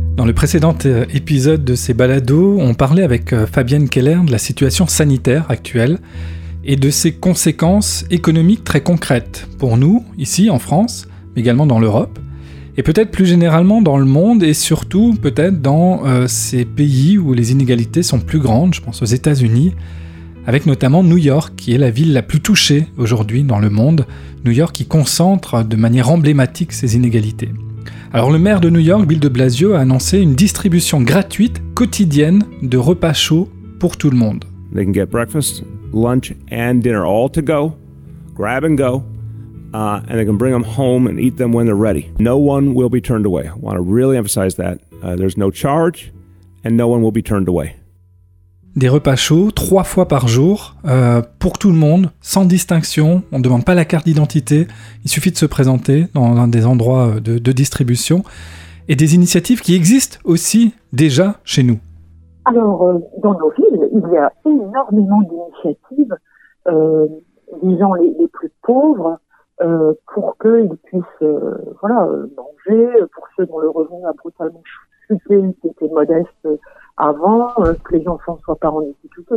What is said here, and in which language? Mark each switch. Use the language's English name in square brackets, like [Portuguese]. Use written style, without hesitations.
[French] Dans le précédent épisode de ces balados, on parlait avec Fabienne Keller de la situation sanitaire actuelle et de ses conséquences économiques très concrètes pour nous, ici en France, mais également dans l'Europe, et peut-être plus généralement dans le monde et surtout peut-être dans ces pays où les inégalités sont plus grandes, je pense aux États-Unis, avec notamment New York, qui est la ville la plus touchée aujourd'hui dans le monde, New York qui concentre de manière emblématique ces inégalités. Alors le maire de New York, Bill de Blasio, a annoncé une distribution gratuite quotidienne de repas chauds pour tout le monde. [English] They can get breakfast, lunch and dinner all to go, grab and go, and they can bring them home and eat them when they're ready. No one will be turned away. I want to really emphasize that. There's no charge and no one will be turned away. [French] Des repas chauds, trois fois par jour, pour tout le monde, sans distinction, on ne demande pas la carte d'identité, il suffit de se présenter dans un des endroits de distribution, et des initiatives qui existent aussi déjà chez nous. Alors, dans nos villes, il y a énormément d'initiatives, disons les plus pauvres, pour qu'ils puissent manger, pour ceux dont le revenu a brutalement chuté, qui était modeste, avant que les enfants ne soient pas en difficulté.